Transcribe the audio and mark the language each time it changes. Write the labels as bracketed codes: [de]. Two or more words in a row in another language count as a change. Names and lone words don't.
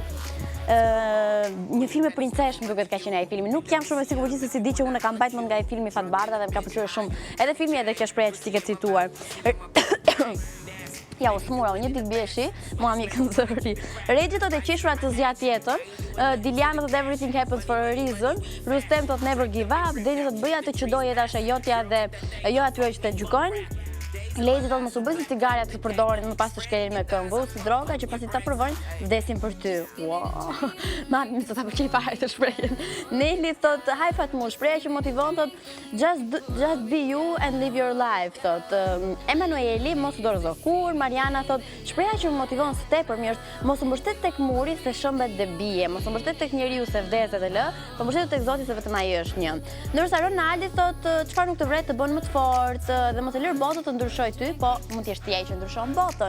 [sq] Një film e princesh më duket ka qenë ai filmi. Nuk jam shumë e sigurt gjithsesi di që unë e kam mbajtur nga ai filmi Fatbarda dhe më ka pëlqyer shumë. Edhe filmi edhe kjo shprehje që ti ke cituar. Ja, u smura, një ditë bjeshi, mua mi kanë zëri. Regji thot e qeshura të zjat jetën, Diliana thot [en] everything happens for a reason, Rustem thot never give up, [sq] Deni thot bëja të që do jeta është e jotja dhe jo atyre që të gjykojnë. Lejtë thot mos u bëj si cigaret të përdorin më pas të shkelin me këmbë, si droga që pasi ta provojnë vdesin për ty. Wow. Mami më ta pëlqej fare të shprehjen. Neli thot hi Fatmu, shpreha që motivon thot [en] just be you and live your life [sq] thot. Emanueli mos u dorëzo kur, Mariana thot shpreha që më motivon së tepërmi është mos u mbështet tek muri se shëmbet dhe bie, mos u mbështet tek njeriu se vdeset e lë, por mbështet tek Zoti se vetëm ai është një. Ndërsa Ronaldi thot çfarë nuk të vret të bën më të fortë dhe mos e lër botën të ndryshojë ty, po mund t'jesh ti ai që ndryshon botën.